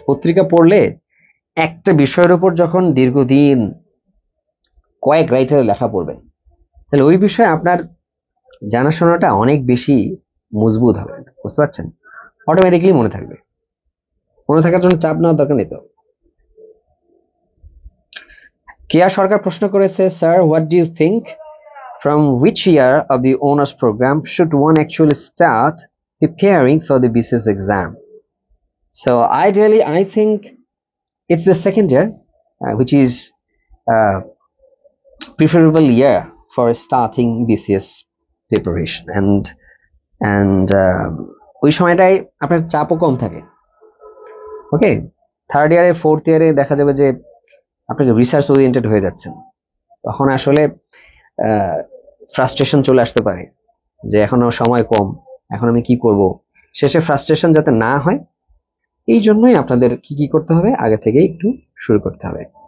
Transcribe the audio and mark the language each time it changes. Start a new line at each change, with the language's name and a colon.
Bangla: পত্রিকা পড়লে একটা বিষয়ের উপর যখন দীর্ঘদিন কয়েক রাইটারের লেখা পড়বেন, তাহলে ওই বিষয়ে আপনার জানাশোনাটা অনেক বেশি মজবুত হবে। বুঝতে পারছেন? অটোমেটিকলি মনে থাকবে। মনে থাকার জন্য চাপ নেওয়ার দরকার নেই তো। কেয়া সরকার প্রশ্ন করেছে,
English: Sir what do you think from which year of the honors program should one actually start preparing for the BCS exam? So ideally I think it's the second year, which is preferable year for starting BCS preparation, and
Bangla: ওই সময়টাই আপনার চাপও কম থাকে। ওকে, third ইয়ারে fourth ইয়ারে দেখা যাবে যে আপনাকে রিসার্চ ওরিয়েন্টেড হয়ে যাচ্ছেন, তখন আসলে ফ্রাস্ট্রেশন চলে আসতে পারে যে এখনো সময় কম, এখন আমি কি করব। শেষে ফ্রাস্ট্রেশন যাতে না হয় এই জন্যই আপনাদের কি কি করতে হবে, আগে থেকে একটু শুরু করতে হবে।